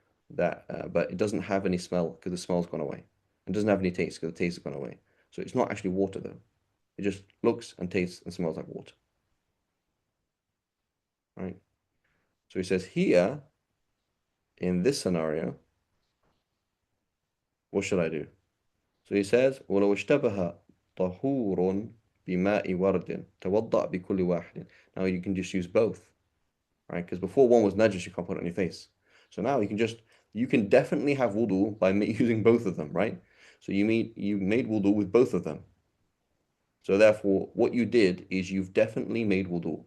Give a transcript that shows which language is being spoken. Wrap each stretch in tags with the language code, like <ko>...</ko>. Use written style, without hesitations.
<en>But it doesn't have any smell because the smell's gone away. It doesn't have any taste because the taste has gone away. So it's not actually water though. It just looks and tastes and smells like water, right? So he says here, in this scenario, what should I do? So he says,</en> <ar>وَلَوْ اشْتَبَهَ طَهُورٌ بِمَاءِ وَرْدٍ تَوَضَّأْ بِكُلِّ وَاحِدٍ.</ar> <en>Now you can just use both, right? Because before one was najis, you can't put it on your face. So now you can definitely have wudu by using both of them, right? So you made wudu with both of them. So therefore, what you did is you've definitely made wudu.</en>